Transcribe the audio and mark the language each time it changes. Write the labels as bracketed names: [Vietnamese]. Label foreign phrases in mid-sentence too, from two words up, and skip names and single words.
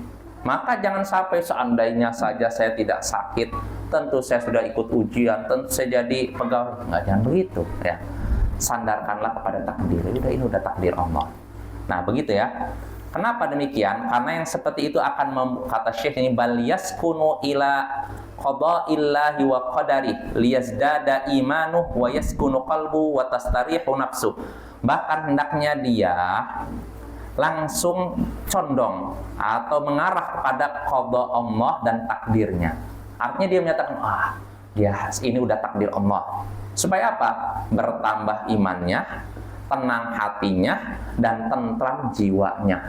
[Indonesian] Maka jangan sampai seandainya saja saya tidak sakit, tentu saya sudah ikut ujian, tentu saya jadi pegawai. Nggak, jangan begitu ya. Sandarkanlah kepada takdir. Ini udah takdir Allah. Nah, begitu ya. Kenapa demikian? Karena yang seperti itu akan kata Syekh ini, [Arabic] بل يسكن إلى قضاء الله وقدر ليزداد إيمانه ويسكن قلب وتستريح نفس. [Indonesian] Bahkan hendaknya dia langsung condong atau mengarah kepada qada Allah dan takdirnya. Artinya dia menyatakan, ini udah takdir Allah. Supaya apa? Bertambah imannya, tenang hatinya, dan tentram jiwanya.